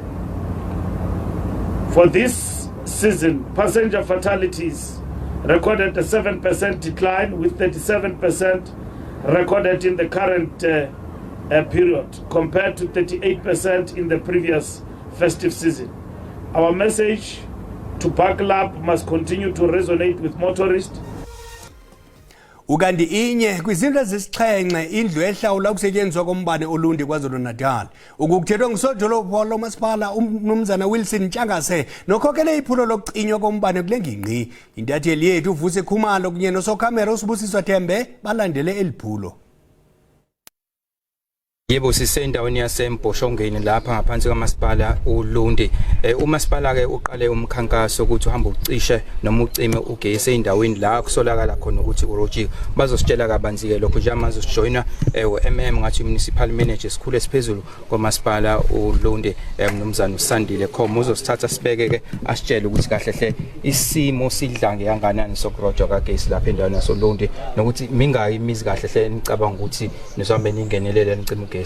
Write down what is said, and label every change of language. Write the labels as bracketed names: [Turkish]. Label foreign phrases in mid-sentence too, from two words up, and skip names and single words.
[English] For this season, passenger fatalities recorded a 7% decline, with 37% recorded in the current period, compared to 38% in the previous festive season. Our message to Buckle Up must continue to resonate with motorists. [Xhosa] Ukanti inye kwizinto ezisixhenxe indlu ehlawula ukusetyenziswa kombane Olundi KwaZulu-Natal. Ukukuthethwa ngusodolophu lomasipala umnumzana Wilson Ntshangase nokhokele iphulo lokucinywa kombane kule ngingqi. Intatheli yethu uVuse Khumalo kunye nosokhamera uSibusiswa Thembe balandele eliphulo. [Zulu] Yebo, sisendaweni yaseMboshongweni lapha ngaphansi kwamasipala uLundi. Umasipala ke uqale umkhankaso ukuthi uhamba ucishe noma ucime ugesi endaweni la kusolakala khona ukuthi urojika. Bazositshela kabanzi ke lokho nje manje sijoyina uMM ngathi [English] municipal manager [Zulu] sikhulu esiphezulu kwamasipala uLundi umnumzana uSandile Khoma uzosithatha sibeke ke asitshele ukuthi kahle hle isimo sidlange kanganani sokurojwa kagesi lapha endaweni yasoLundi nokuthi mingayi imizi kahle hle nicabanga ukuthi nizohambe ningenelele nicime ugesi.